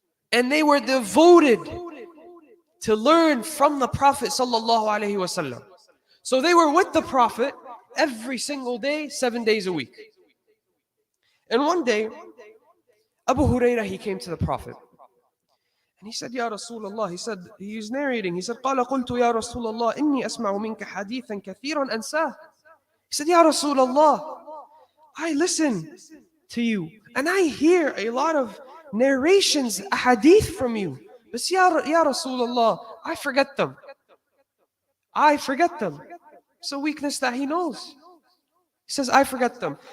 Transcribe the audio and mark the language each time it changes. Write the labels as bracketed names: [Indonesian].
[English] And they were devoted to learn from the Prophet sallallahu alaihi wasallam. So they were with the Prophet every single day, 7 days a week. And one day, Abu Hurairah, he came to the Prophet. And he said, "Ya Rasulullah," he was narrating, he said, [Arabic] "قال قلت يا رسول الله إني أسمع منك حديثا كثيرا أنساه." [English] He said, "Ya Rasulullah, I listen to you and I hear a lot of narrations, a hadith from you. But ya Rasulullah, I forget them. It's a weakness that he knows." He says, "I forget them."